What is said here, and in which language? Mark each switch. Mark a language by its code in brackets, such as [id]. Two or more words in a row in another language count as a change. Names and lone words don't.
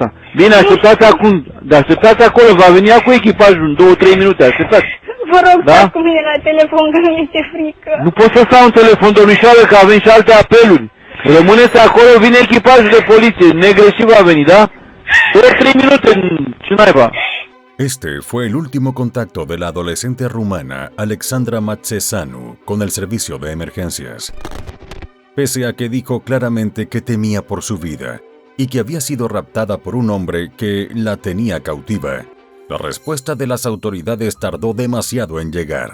[ro] Bine, așteptați acum, așteptați acolo, va veni cu echipajul în 2-3 minute, așteptați. Vă rog, da? stați cu mine la telefon, că mi este frică. Nu pot să stau în telefon, domnișoară, că avem și alte apeluri. Rămâneți acolo, vine echipajul de poliție, negreșit va veni, da? 2-3 minute, ce naiba? [es] Este fue el último contacto de la adolescente rumana Alexandra Matsesanu con el servicio de emergencias. Pese a que dijo claramente que temía por su vida y que había sido raptada por un hombre que la tenía cautiva, la respuesta de las autoridades tardó demasiado en llegar.